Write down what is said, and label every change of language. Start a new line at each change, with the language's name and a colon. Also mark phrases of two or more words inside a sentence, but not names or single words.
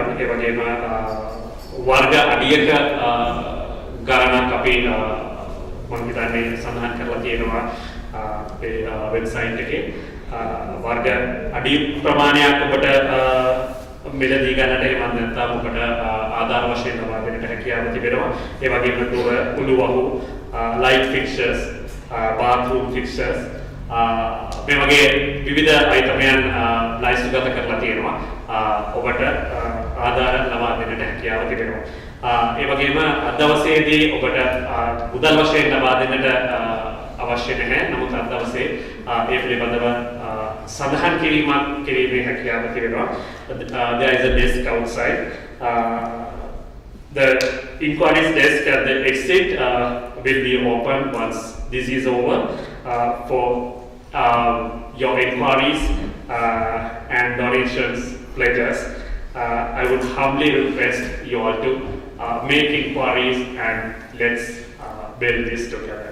Sinhala: ඒ වගේම වර්ග අඩියක ගණනක් අපි මම හිතන්නේ සඳහන් කරලා තියෙනවා අපේ වෙබ්සයිට් එකේ. වර්ග අඩි ප්‍රමාණයක් ඔබට මිලදී ගන්නට එහෙම නැත්නම් ඔබට ආධාර වශයෙන් ලබා දෙන්නට හැකියාව තිබෙනවා. ඒ වගේම දොර උළුවහු
English: light fixtures bathroom fixtures
Sinhala: මේ වගේ විවිධ අයිතමයන් ලයිස්තුගත කරලා තියෙනවා. ඔබට ආධාර ලබා දෙන්නට හැකියාව තිබෙනවා. ඒ වගේම අද දවසේදී ඔබට මුදල් වශයෙන් ලබා දෙන්නට අවශ්‍ය නැහැ. නමුත් අද දවසේ ඒ පිළිබඳව සඳහන් කිරීමක් කිරීමේ හැකියාව තිබෙනවා.
English: There is a desk outside. The inquiries desk at the exit will be open once this is over for your inquiries and donations pledges. I would humbly request you all to make inquiries and let's build this together.